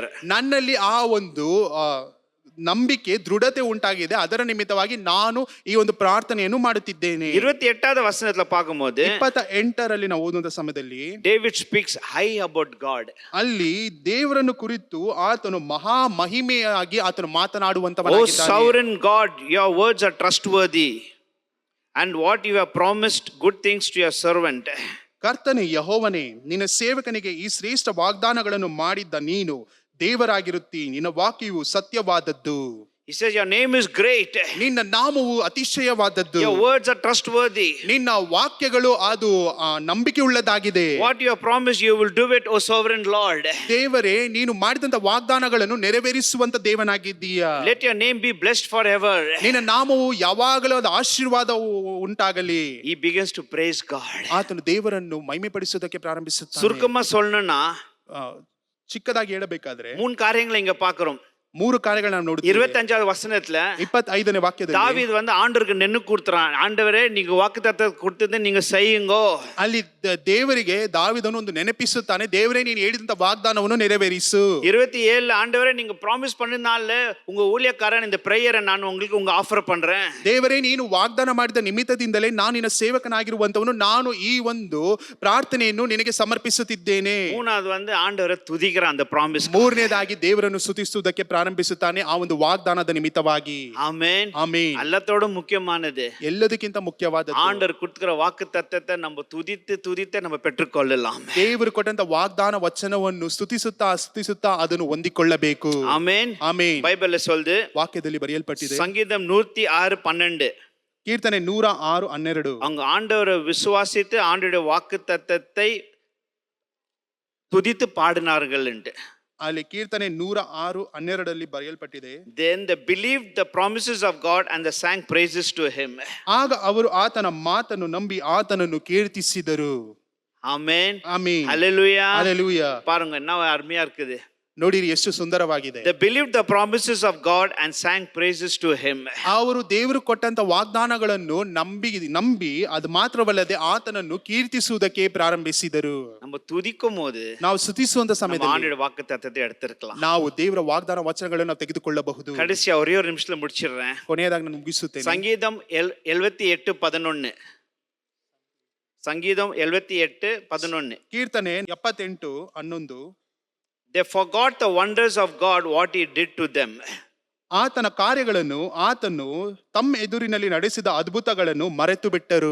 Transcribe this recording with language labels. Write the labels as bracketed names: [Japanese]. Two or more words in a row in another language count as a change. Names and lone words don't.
[Kannada] ನನ್ನಲ್ಲಿ ಆ ಒಂದು ನಂಬಿಕೆ ದೃಢತೆ ಉಂಟಾಗಿದೆ. ಅದರ ನಿಮಿತ್ತವಾಗಿ ನಾನು ಈ ಒಂದು ಪ್ರಾರ್ಥನೆಯನ್ನು ಮಾಡುತ್ತಿದ್ದೇನೆ. [Tamil] 28வது ವಚನத்துல ಪಾಕುம்போது [Kannada] 28ರಲ್ಲಿ ನಾವು ಓದುವಂತ ಸಮಯದಲ್ಲಿ [English] David speaks high about God. [Kannada] ಅಲ್ಲಿ ದೇವರನ್ನು ಕುರಿತು ಆತನು ಮಹಾ ಮಹಿಮೆಯಾಗಿ ಆತನು [English] O [Kannada] ಮಾತನಾಡುವಂತವನಾಗಿದ್ದಾನೆ. [English] sovereign God, your words are trustworthy, and what you have promised good things to your servant. [Kannada] ಕರ್ತನೇ, ಯೆಹೋವನೇ, ನಿನ್ನ ಸೇವಕನಿಗೆ ಈ ಶ್ರೇಷ್ಠ ವಾಗ್ದಾನಗಳನ್ನು ಮಾಡಿದ್ದ ನೀನು ದೇವರಾಗಿರುತ್ತಿ. ನಿನ್ನ ವಾಕ್ಯವು ಸತ್ಯವಾದದ್ದು. [English] He says your name is great. [Kannada] ನಿನ್ನ ನಾಮವು ಅತಿಶಯವಾದದ್ದು. [English] Your words are trustworthy. [Kannada] ನಿನ್ನ ವಾಕ್ಯಗಳು ಅದು ನಂಬಿಕೆ ಉಳ್ಳದಾಗಿದೆ. [English] What you have promised, you will do it, O sovereign Lord. [Kannada] ದೇವರೇ, ನೀನು ಮಾಡಿದಂತ ವಾಗ್ದಾನಗಳನ್ನು ನೆರವೇರಿಸುವಂತ ದೇವನಾಗಿದ್ದೀಯಾ. [English] Let your name be blessed forever. [Kannada] ನಿನ್ನ ನಾಮವು ಯಾವಾಗಲೂ ಅದು ಆಶೀರ್ವಾದ ಉಂಟಾಗಲಿ. [English] He begins to praise God. [Kannada] ಆತನು ದೇವರನ್ನು ಮಹಿಮೆಪಡಿಸುವುದಕ್ಕೆ ಪ್ರಾರಂಭಿಸುತ್ತಾನೆ. [Tamil] ಸುರುಕಮ್ಮ சொல்லணும்னா [Kannada] ಚಿಕ್ಕದಾಗಿ ಹೇಳಬೇಕಾದ್ರೆ [Tamil] 3 காரியங்களை இங்க பார்க்கிறோம். [Kannada] 3 ಕಾರ್ಯಗಳನ್ನು ನಾವು ನೋಡುತ್ತೇವೆ. [Tamil] 25வது வசனத்துல [Kannada] 25ನೇ ವಾಕ್ಯದಲ್ಲಿ [Tamil] தாவீது வந்து ஆண்டவருக்கு நின்னு கொடுத்றான். ஆண்டவரே, நீங்க வாக்குத்தத்தத்தை கொடுத்ததை நீங்க செய்யுங்கோ. [Kannada] ಅಲ್ಲಿ ದೇವರಿಗೆ ದಾವೀದನು ಒಂದು ನೆನಪಿಸುತ್ತಾನೆ, ದೇವರೇ, ನೀನು ಹೇಳಿದಂತ ವಾಗ್ದಾನವನ್ನು ನೆರವೇರಿಸು. [Tamil] 27 ஆண்டவரே, நீங்க ப்ராமிஸ் பண்ணனால உங்க ஊழியக்காரன் இந்த பிரேயரை நான் உங்களுக்கு உங்க ஆஃபர் பண்றேன். [Kannada] ದೇವರೇ, ನೀನು ವಾಗ್ದಾನ ಮಾಡಿದ ನಿಮಿತ್ತದಿಂದಲೇ ನಾನು ನಿನ್ನ ಸೇವಕನಾಗಿರುವಂತವನು, ನಾನು ಈ ಒಂದು ಪ್ರಾರ್ಥನೆಯನ್ನು ನಿನಗೆ ಸಮರ್ಪಿಸುತ್ತಿದ್ದೇನೆ. [Tamil] 3வது வந்து ಆண்டವரை துதிக்கிறான் அந்த ப்ராமிஸ். [Kannada] 3ನೇದಾಗಿ ದೇವರನ್ನು ಸ್ತುತಿಸುವುದಕ್ಕೆ ಪ್ರಾರಂಭಿಸುತ್ತಾನೆ ಆ ಒಂದು ವಾಗ್ದಾನದ ನಿಮಿತ್ತವಾಗಿ. ಆಮೆನ್. ಆಮೆನ್. [Tamil] ಎಲ್ಲத்தோட ಮುಖ್ಯமானது, [Kannada] ಎಲ್ಲದಕ್ಕಿಂತ ಮುಖ್ಯವಾದದ್ದು, [Tamil] ஆண்டவர் கொடுக்கிற வாக்குத்தத்தத்தை நம்ம துதித்து நம்ம பெற்றுக்கொள்ளலாம். [Kannada] ದೇವರು ಕೊಟ್ಟಂತ ವಾಗ್ದಾನ ವಚನವನ್ನು ಸ್ತುತಿಸುತ್ತಾ ಅದನ್ನು ಹೊಂದಿಕೊಳ್ಳಬೇಕು. ಆಮೆನ್. ಆಮೆನ್. [Tamil] ಬೈಬಲ್ சொல்லுது, [Kannada] ವಾಕ್ಯದಲ್ಲಿ ಬರೆಯಲ್ಪಟ್ಟಿದೆ, [Tamil] ಸಂಗೀತம் 106:12, [Kannada] ಕೀರ್ತನೆ 106:12, [Tamil] அவங்க ஆண்டவரை விசுவாசித்து ஆண்டவருடைய வாக்குத்தத்தத்தை துதித்து பாடினார்கள் என்று. [Kannada] ಅಲ್ಲಿ ಕೀರ್ತನೆ 106:12 ಬರೆಯಲ್ಪಟ್ಟಿದೆ, [English] Then they believed the promises of God and they sang praises to him. [Kannada] ಆಗ ಅವರು ಆತನ ಮಾತನ್ನು ನಂಬಿ ಆತನನ್ನು ಕೀರ್ತಿಸಿದರು. ಆಮೆನ್. ಆಮೆನ್. ಹಲ್ಲೆಲೂಯಾ. ಹಲ್ಲೆಲೂಯಾ. [Tamil] பாருங்க என்ன அருமையா இருக்குது. [Kannada] ನೋಡಿರಿ ಎಷ್ಟು ಸುಂದರವಾಗಿದೆ. [English] They believed the promises of God and sang praises to him. [Kannada] ಅವರು ದೇವರು ಕೊಟ್ಟಂತ ವಾಗ್ದಾನಗಳನ್ನು ನಂಬಿ ಅದು ಮಾತ್ರವಲ್ಲದೆ ಆತನನ್ನು ಕೀರ್ತಿಸುವುದಕ್ಕೆ ಪ್ರಾರಂಭಿಸಿದರು. [Tamil] நம்ம துதிக்கும் போது [Kannada] ನಾವು ಸ್ತುತಿಸುವಂತ ಸಮಯದಲ್ಲಿ [Tamil] ஆண்டவருடைய வாக்குத்தத்தத்தை எடுத்துக்கலாம். [Kannada] ನಾವು ದೇವರ ವಾಗ್ದಾನ ವಚನಗಳನ್ನು ನಾವು ತೆಗೆದುಕೊಳ್ಳಬಹುದು. [Tamil] கடைசியா ஒரே ஒரு நிமிஷத்துல முடிச்சிடுறேன். [Kannada] ಕೊನೆಯದಾಗಿ ನಾನು ಮುಗಿಸುತ್ತೇನೆ. [Tamil] ಸಂಗೀತம் 78:11. ಸಂಗೀತம் 78:11. [Kannada] ಕೀರ್ತನೆ 78:11. [English] They forgot the wonders of God, what he did to them. [Kannada] ಆತನ ಕಾರ್ಯಗಳನ್ನು, ಆತನು ತಮ್ಮ ಎದುರಿನಲ್ಲಿ ನಡೆಸಿದ ಅದ್ಭುತಗಳನ್ನು ಮರೆತು ಬಿಟ್ಟರು.